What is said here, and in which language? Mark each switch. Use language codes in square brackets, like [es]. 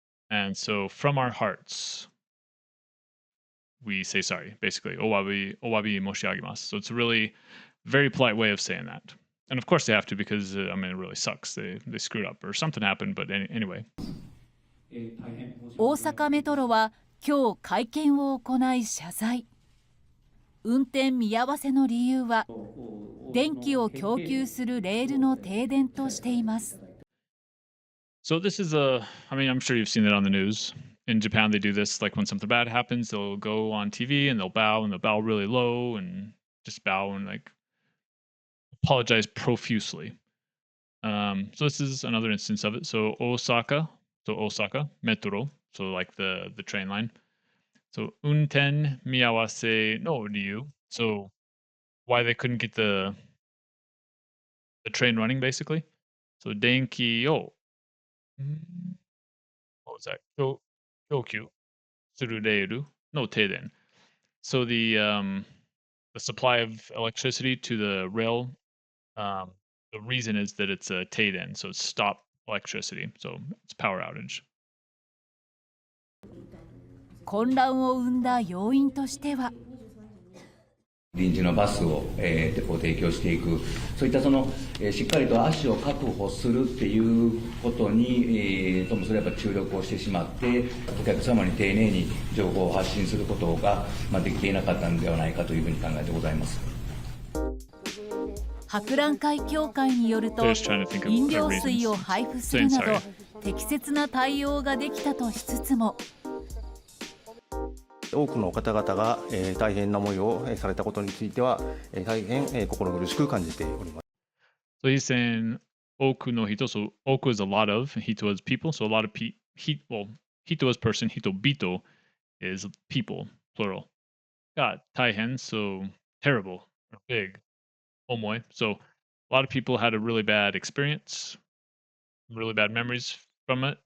[en] And so from our hearts, we say sorry, basically. [ja] Owabi moshiagimasu. [en] So it's a really very polite way of saying that. And of course they have to because, it really sucks. They screwed up or something happened, but anyway. [ja] 大阪メトロは今日会見を行い謝罪。運転見合わせの理由は電気を供給するレールの停電としています。 [en] So this is I'm sure you've seen it on the news. In Japan, they do this, like when something bad happens, they'll go on TV and they'll bow really low and just bow and like apologize profusely. So this is another instance of it. So Osaka metro, so like the train line. So [ja] unten miyawase no ryu. [en] So why they couldn't get the train running basically. So [ja] denki o [en] what was that? [ja] Kyokyu suru reiru no teiden. [en] So the supply of electricity to the rail, the reason is that it's a teiden, so it's stop electricity. So it's power outage. [ja] 混乱を生んだ要因としては、臨時のバスを、提供していく、そういったしっかりと足を確保するっていうことに、ともすれば注力をしてしまって、お客様に丁寧に情報を発信することが、できていなかったのではないかというふうに考えてございます。博覧会協会によると、飲料水を配布するなど、適切な対応ができたとしつつも、多くの方々が、大変な思いをされたことについては、大変、心苦しく感じております。 [en] So he's saying [ja] oku no hito. [en] So oku is a lot of, hito is people. So a lot of hito is person, hito bito is people, plural. Got taihen, so terrible or big. Omoi. So a lot of people had a really bad experience, really bad memories from it.